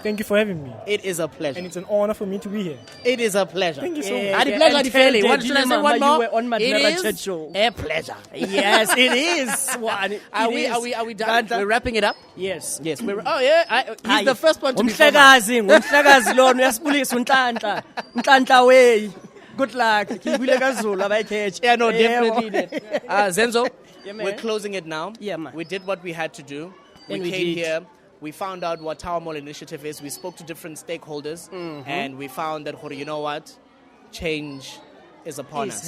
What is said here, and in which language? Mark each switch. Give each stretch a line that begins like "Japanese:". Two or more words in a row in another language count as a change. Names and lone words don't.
English: Thank you for having me. It is a pleasure. And it's an honor for me to be here. It is a pleasure. Thank you so much. What should I say? One more? You were on Maglera It Chat is Show. a pleasure. Yes, it is. Are we done? We're wrapping it up? Yes. Yes. He's the first one to be
Zulu: Umhlekazi lona uyasibulisa uNhlanhla.
English: Nhlanhla way. Good luck. Yeah, no, definitely. Zenzo, we're closing it now. Yeah, man. We did what we had to do. We came here. We found out what Tower Mall Initiative is. We spoke to different stakeholders. And we found that, you know what? Change is upon us.